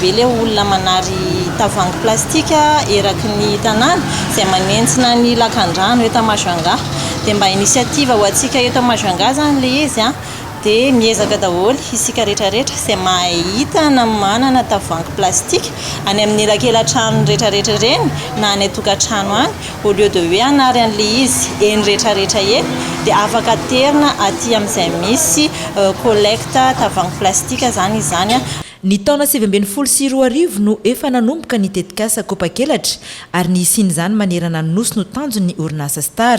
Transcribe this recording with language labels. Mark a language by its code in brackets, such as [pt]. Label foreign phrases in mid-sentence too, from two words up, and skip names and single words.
[mg] be le olona manary tavoahangy plastika eraky ny tanàna izay manentsina ny lakan-drano eto Majunga dia mba initiative ho antsika eto Majunga zany le izy dia miezaka daholo isika rehetrarehetra izay mahita na manana tavoahangy plastika any amin'ny elakelan-trano rehetrarehetra ireny na any tokantrano any [fr] au lieu de [mg] hoe hanary an'le izy eny rehetrarehetra eny dia afaka terina aty amin'izay misy collecte tavoahangy plastika zany izany. Ny taona 2024 no efa nanomboka ny tetikasa kopakelatra ary ny isian'izany manerana ny nosy no tanjon'ny orinasa Star.